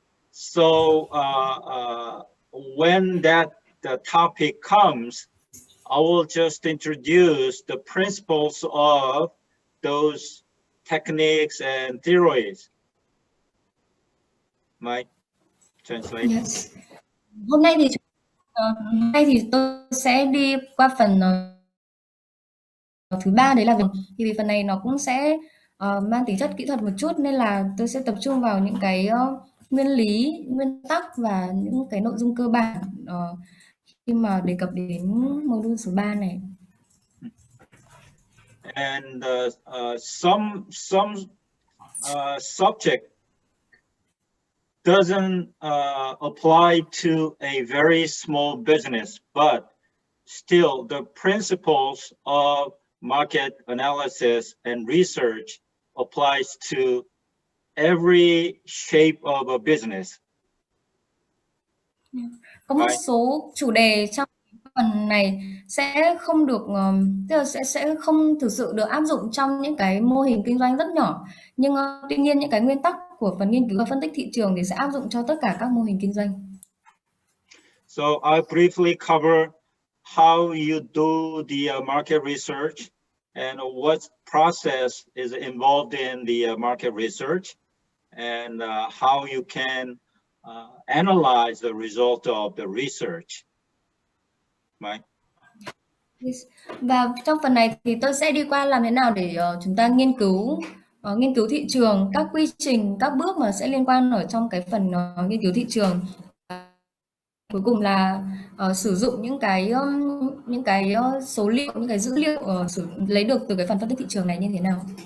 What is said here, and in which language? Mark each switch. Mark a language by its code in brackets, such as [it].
[en] So when the topic comes, I will just introduce the principles of those techniques and theories. Mike, translate. Yes. [vi] Hôm nay thì tôi sẽ đi qua phần thứ ba, đấy là vì phần này nó cũng sẽ mang tính chất kỹ thuật một chút, nên là tôi sẽ tập trung vào những cái nguyên lý, nguyên tắc và những cái nội dung cơ bản khi mà đề cập đến module số 3 này. [en] And some subject doesn't apply to a very small business, but still the principles of market analysis and research applies to every shape of a business. [vi] Có một số chủ đề trong phần này sẽ không được, tức là sẽ không thực sự được áp dụng trong những cái mô hình kinh doanh rất nhỏ, nhưng tuy nhiên những cái nguyên tắc của phần nghiên cứu và phân tích thị trường thì sẽ áp dụng cho tất cả các mô hình kinh doanh. [en] So I'll briefly cover how you do the market research and what process is involved in the market research, and how you can analyze the result of the research. Right? Yes. [vi] Và trong phần này thì tôi sẽ đi qua làm thế nào để chúng ta nghiên cứu thị trường, các quy trình, các bước mà sẽ liên quan ở trong cái phần nghiên cứu thị trường. Cuối cùng là sử dụng những cái số liệu, những cái dữ liệu lấy được từ cái phần phân tích thị trường này như thế nào.